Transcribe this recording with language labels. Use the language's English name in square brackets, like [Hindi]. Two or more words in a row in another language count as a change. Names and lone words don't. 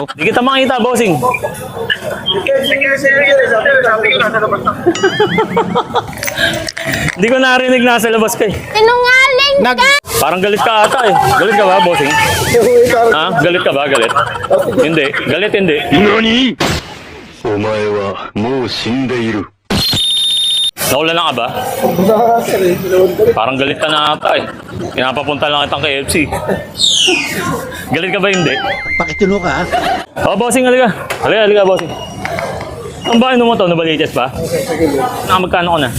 [Filipino] Di kita makita, bossing. Sige, sabi ko nasa labas na. Hindi ko narinig nasa labas ka eh. Sinungaling ka! Parang galit ka ata eh. Galit ka ba, bossing? Ha? Galit ka ba? Galit? Hindi. Galit hindi. [Japanese] 何お前はもう死んでいる。 [Filipino] Naula na ka ba? Sir, eh. Parang galit ka na ata eh. Pinapapunta lang kitang KFC. Galit ka ba hindi? Pakitulo ka, ha? Oh, bossing, halika. Halika, bossing. Ang bahay mo to, nabaliches pa? Magkano ko na?